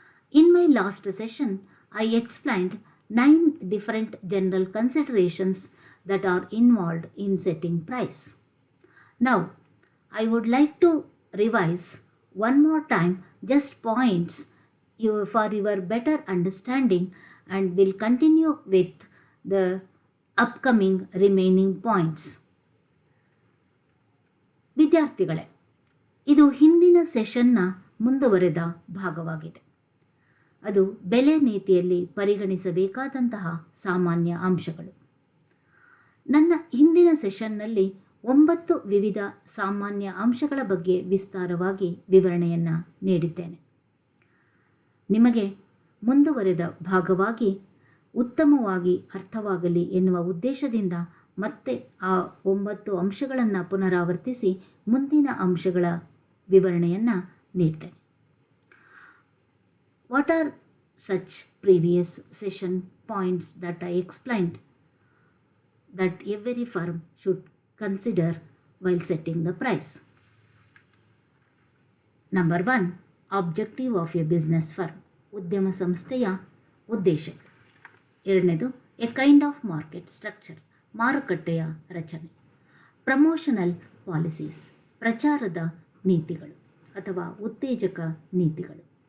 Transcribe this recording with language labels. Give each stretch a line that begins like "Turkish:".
English: In my last session, I explained 9 different general considerations that are involved in setting price. Now, I would like to revise one more time just points for your better understanding and will continue with the upcoming remaining points.
Kannada: ವಿದ್ಯಾರ್ಥಿಗಳೇ, ಇದು ಹಿಂದಿನ ಸೆಷನ್ನ ಮುಂದುವರೆದ ಭಾಗವಾಗಿದೆ. ಅದು ಬೆಲೆ ನೀತಿಯಲ್ಲಿ ಪರಿಗಣಿಸಬೇಕಾದಂತಹ ಸಾಮಾನ್ಯ ಅಂಶಗಳು. ನನ್ನ ಹಿಂದಿನ ಸೆಷನ್ನಲ್ಲಿ 9 ವಿವಿಧ ಸಾಮಾನ್ಯ ಅಂಶಗಳ ಬಗ್ಗೆ ವಿಸ್ತಾರವಾಗಿ ವಿವರಣೆಯನ್ನು ನೀಡಿದ್ದೇನೆ. ನಿಮಗೆ ಮುಂದುವರೆದ ಭಾಗವಾಗಿ ಉತ್ತಮವಾಗಿ ಅರ್ಥವಾಗಲಿ ಎನ್ನುವ ಉದ್ದೇಶದಿಂದ ಮತ್ತೆ ಆ 9 ಅಂಶಗಳನ್ನು ಪುನರಾವರ್ತಿಸಿ ಮುಂದಿನ ಅಂಶಗಳ ವಿವರಣೆಯನ್ನು ನೀಡ್ತೇನೆ.
English: What are such previous session points that I explained that every firm should consider while setting the price? Number 1, objective of a business firm.
Kannada: ಉದ್ಯಮ ಸಂಸ್ಥೆಯ ಉದ್ದೇಶ.
English: ಎರಡನೇದು, a kind of market structure.
Kannada: ಮಾರುಕಟ್ಟೆಯ ರಚನೆ.
English: Promotional policies.
Kannada: ಪ್ರಚಾರದ ನೀತಿಗಳು ಅಥವಾ ಉತ್ತೇಜಕ ನೀತಿಗಳು.